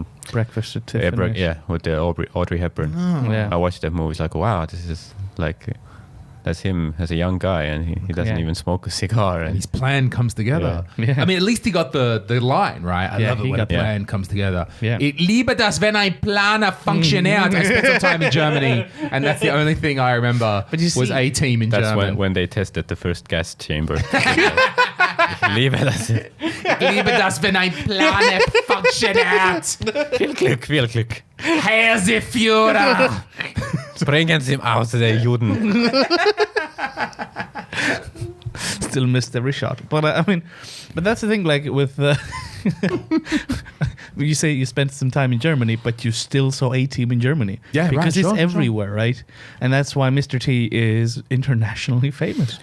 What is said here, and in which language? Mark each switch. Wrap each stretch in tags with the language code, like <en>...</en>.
<en>Breakfast at Tiffany's. with the Audrey Hepburn. Oh. Yeah. I watched that movie. It's like, wow, this is like... That's him as a young guy, and he doesn't even smoke a cigar. And his plan comes together. Yeah. I mean, at least he got the line, right? I love it when a plan comes together. Yeah.</en> <de>Ich liebe das, wenn ein Plan funktioniert.</de> <en>I spent some time in Germany, and that's the only thing I remember was A-Team in German. That's when they tested the first gas chamber.</en> <de>Ich liebe das. Ich liebe das, wenn ein Plan funktioniert. Viel Glück. Herr Sie Führer. Bringen Sie aus, der Juden.</de> <en>Still missed every shot. But but that's the thing, like with you say you spent some time in Germany, but you still saw A-Team in Germany. Yeah, because right, it's everywhere, right? And that's why Mr. T is internationally famous.</en>